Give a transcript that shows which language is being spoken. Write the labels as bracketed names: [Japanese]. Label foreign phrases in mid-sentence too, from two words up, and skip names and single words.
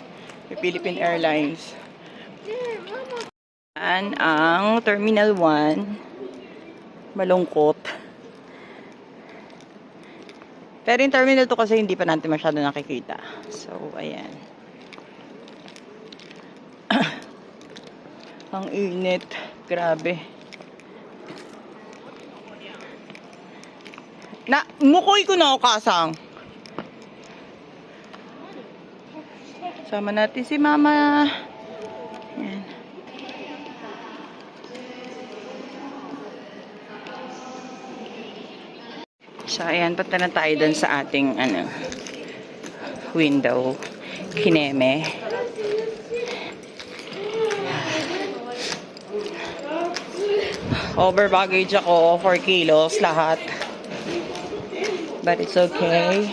[Filipino] Philippine Airlines. Yan ang Terminal 1. Malungkot. Pero yung Terminal 2 kasi hindi pa natin masyado nakikita. So, ayan. Ang init. Grabe. [Japanese] な、向こう行くのお母さん。 [Filipino] Sama natin si Mama. Yan. So, ayan, punta na tayo dun sa ating, window. Kineme. [English] Over baggage [Filipino] ako, 4 kilos lahat. [English] But it's okay.